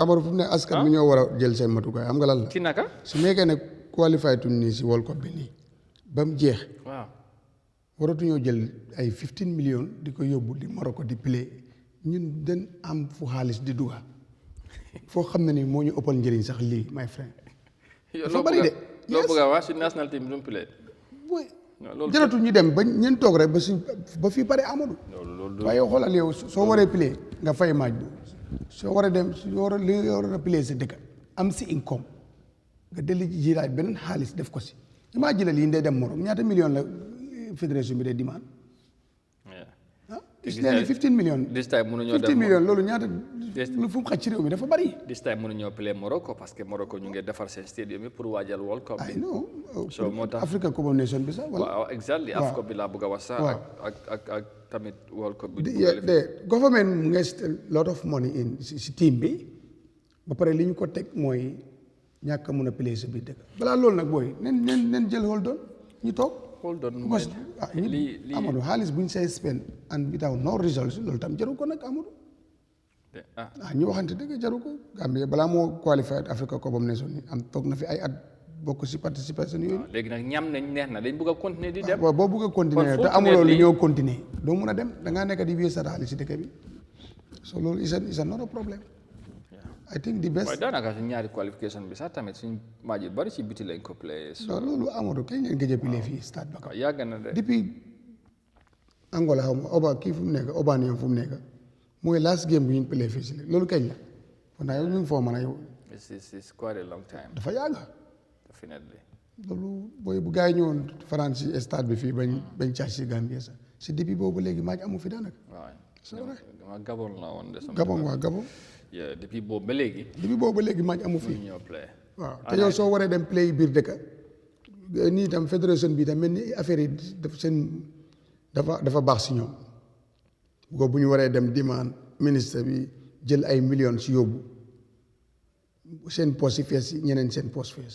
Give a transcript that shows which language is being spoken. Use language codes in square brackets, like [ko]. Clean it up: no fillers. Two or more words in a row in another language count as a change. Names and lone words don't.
[wo] amul fu mu ne askan bi ñoo war a jël seen matukaay xam nga lan la. ci naka. su nekkee ne qualifié tuñ nii si World Cup bi nii ba mu jeex. waaw waratuñoo jël ay 15 millions di ko yóbbu di Morocco di play ñun dañ am fu xaalis di duga foo xam ne ni moo ñu ëppal njëriñ sax lii [en] my friend. [wo] dafa bari de. loo bëgg a wax si national team bi mu play. jëratul ñu dem ba ñeen toog rek ba fii pare Amadou. waaye xoolal yow soo waree play nga fay maaj bi soo waree dem li nga war a play sa dëkk am si income nga delli jilaat beneen xaalis def ko si imagine lii ndey dem Maroc ñaata million la fédération bi de demande. gis nañu 15 millions. [en] this time [wo] mënuñoo dem 15 millions loolu ñaata lu fu mu xaj ci réew mi dafa bari. [en] this time [wo] mënuñoo play Morocco [fr] parce que [wo] Morocco ñu ngi defar seen stadium yi pour waajal World Cup bi. [en] I know. [wo] so moo tax Africa Cup of Nations bi sax. waaw exactly AFCON bi laa bëgg a wax sax. ak tamit World Cup bi. [en] the government [wo] mu ngi [en] lot of money in [wo] si team bi ba pare li ñu ko teg mooy ñàkk a mun a play sa biir dëkk balaa loolu nag booy nen jël hold on ñu toog. [en] hold on [wo] because Amadou xaalis bu ñu [en] say spend and without no results [wo] loolu tam jaru ko nag Amadou. ñu waxante dëgg jaru ko. Gambie balaa moo qualified Africa Cup of Nations ni am toog na fi ay at bokk si participation yooyu. léegi nag ñam nañ neex na dañ bëgg a continuer di dem. waaw boo bëgg a continuer te amuloo li ñoo continuer doo mun a dem da ngaa nekk di wéy sa xaalis si dëkk bi so loolu [en] is not a problem. I think the best. [wo] waaye daanaka suñ ñaari qualification bi sax tamit suñ match yu bari si biti lañ ko play. non loolu Amadou kañ ngeen gëj a play fii stade Bakau. yàgg na de. depuis Angola xaw ma Oba kii fu mu nekk Oba fu mu nekk mooy last game bu ñu play fii si loolu kañ la kon naa yow ñu ngi foo mën a yow. [en] it's quite a long time. [wo] dafa yàgg. definitely. loolu booy bu gars yi ñëwoon France si stade bi fii bañ caaj si Gambie sax si depuis boobu léegi match amu fi daanaka. waaw dama Gabon la woon de. Gabon waaw Gabon. depuis boobu ba léegi. match amu fi. ñoo play. waaw te yow soo waree dem play biir dëkk nii itam fédération bi itam mel ni affaire yi dafa baax si ñoom bu ñu waree dem [fr] demande ministre [wo] bi jël ay millions si yóbbu seen poche yi fees ñeneen seen poche fees.